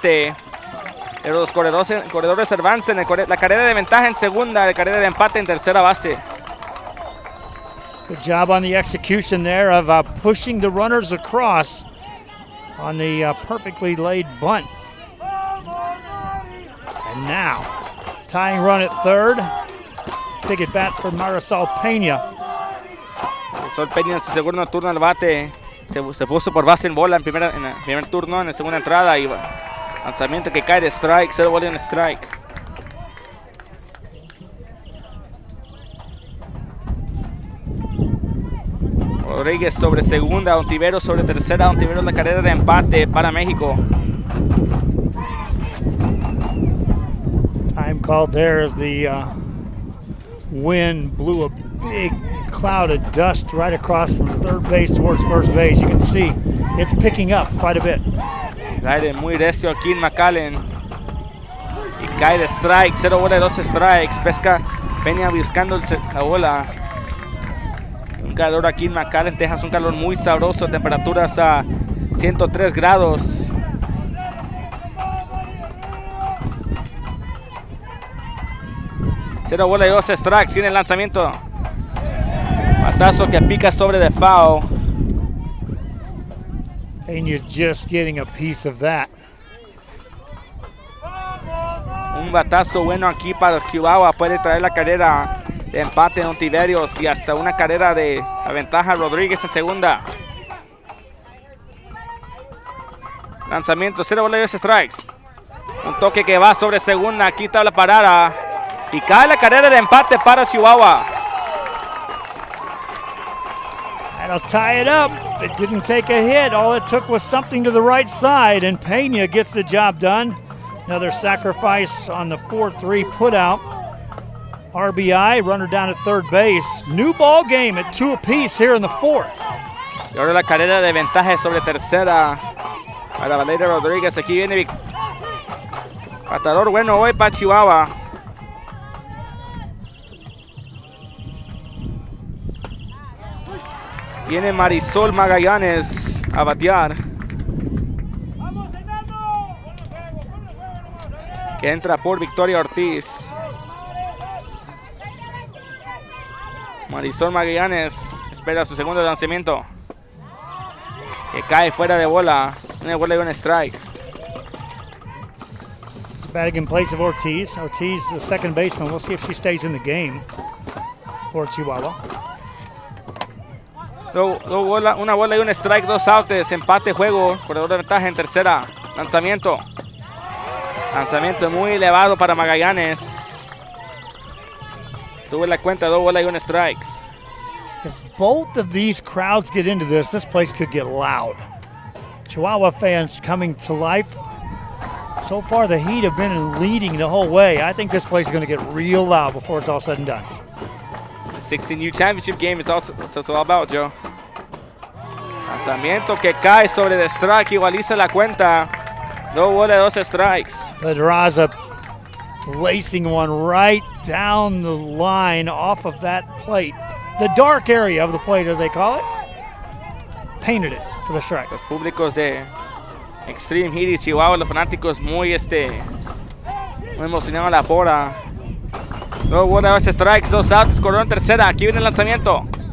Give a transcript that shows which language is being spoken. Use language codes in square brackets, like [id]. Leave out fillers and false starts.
[es] Pero los corredores avanzan, la carrera de ventaja en segunda, la carrera de empate en tercera base. [en] Good job on the execution there of pushing the runners across on the perfectly laid bunt. And now, tying run at third. Big at bat for Marisol Peña. [es] Marisol Peña en su segundo turno al bate. Se puso por base en bola en el primer turno, en la segunda entrada. Y lanzamiento que cae de strike, 0 bola en strike. Rodríguez sobre segunda, Ontiveros sobre tercera. Ontiveros la carrera de empate para México. [en] Time called there as the wind blew a big cloud of dust right across from third base towards first base. You can see it's picking up quite a bit. [es] El aire muy recio aquí en McAllen. Y cae de strike, 0 bola, 2 strikes. Pesca Peña buscando la bola. Un calor aquí en McAllen, Texas, un calor muy sabroso, temperaturas a 103 grados. Cero bola y 2 strikes, tiene el lanzamiento. Batazo que pica sobre de foul. [en] And you're just getting a piece of that. [es] Un batazo bueno aquí para Chihuahua, puede traer la carrera de empate en Ontiverios y hasta una carrera de la ventaja Rodríguez en segunda. Lanzamiento, 0 bola y 2 strikes. Un toque que va sobre segunda, aquí está la parada. Y cae la carrera de empate para Chihuahua. [en] That'll tie it up. It didn't take a hit. All it took was something to the right side, and Peña gets the job done. Another sacrifice on the 4-3 putout. RBI, runner down at third base. New ball game at 2 apiece here in the 4th. [es] Y ahora la carrera de ventaja sobre tercera para Valeria Rodríguez. Aquí viene batador bueno hoy para Chihuahua. Viene Marisol Magallanes a batear. Que entra por Victoria Ortiz. Marisol Magallanes espera su segundo lanzamiento. Que cae fuera de bola. Una bola y un strike. [en] Batting in place of Ortiz. Ortiz, the second baseman. We'll see if she stays in the game for Chihuahua. [es] Una bola y un strike, 2 outs, empate juego, corredor de ventaja en tercera. Lanzamiento. Lanzamiento muy elevado para Magallanes. Sube la cuenta, 2 bolas y 1 strikes. [en] If both of these crowds get into this place could get loud. Chihuahua fans coming to life. So far, the Heat have been leading the whole way. I think this place is going to get real loud before it's all said and done. It's a 16U championship game. It's all about, Joe. [es] Lanzamiento que cae sobre the strike, igualiza la cuenta. 2 bolas, 2 strikes. [en] Pedraza lacing one right down the line off of that plate. The dark area of the plate, as they call it. Painted it for the strike. [es] Los públicos de Xtreme Heat y Chihuahua, los fanáticos muy emocionados a la pora. 2 bolas, 2 strikes, 2 outs, corredor en tercera. Aquí viene el lanzamiento.